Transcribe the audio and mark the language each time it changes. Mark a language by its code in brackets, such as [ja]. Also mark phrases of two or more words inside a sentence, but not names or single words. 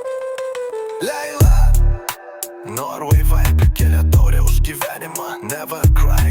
[en] Leila, Norway vibe, [lt] kelia taurė už gyvenimą, [en] never cry.